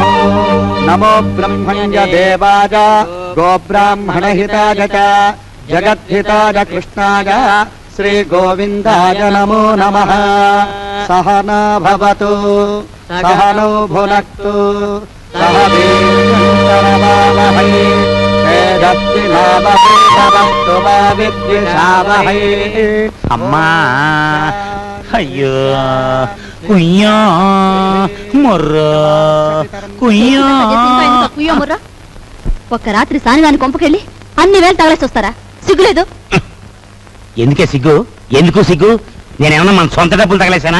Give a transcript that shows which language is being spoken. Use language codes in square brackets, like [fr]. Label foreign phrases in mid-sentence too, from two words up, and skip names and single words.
[sa] नमो ब्रह्मण्य देवाय गोब्राह्मणहिताय च जगद्धिताय कृष्णाय श्री गोविन्दाय नमो नमः। सहना भवतु सहनौ भुनक्तु सह वीर्यं तेजस्विनावधीतमस्तु मा विद्विषावहै। [te] అమ్మా అయ్యో కుయ్యా మొర్రా కుయ్యా మొర్రా. ఒక్క రాత్రి సానిదాని కొంపకెళ్ళి అన్ని వేలు తగలేసి వస్తారా? సిగ్గులేదు? ఎందుకే సిగ్గు? ఎందుకు సిగ్గు? నేనేమన్నా మన సొంత డబ్బులు తగలేసానా?